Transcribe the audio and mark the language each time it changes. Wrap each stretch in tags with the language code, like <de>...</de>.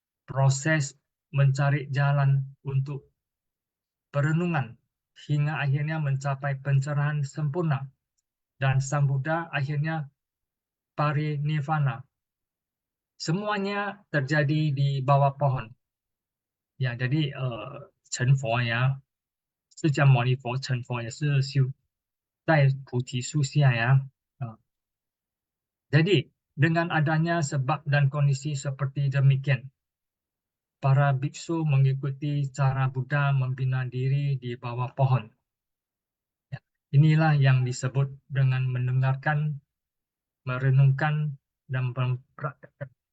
<id>Proses mencari jalan untuk perenungan hingga akhirnya mencapai pencerahan sempurna, dan Sang Buddha akhirnya parinirvana. Semuanya terjadi di bawah pohon. Ya, jadi</id> <zh>Chen Fo ya, 释迦牟尼佛成佛也是修在菩提树下ya.</zh> <id>Jadi dengan adanya sebab dan kondisi seperti demikian, para biksu mengikuti cara Buddha membina diri di bawah pohon. Ya, inilah yang disebut dengan mendengarkan, merenungkan, dan mempraktikkan.</id>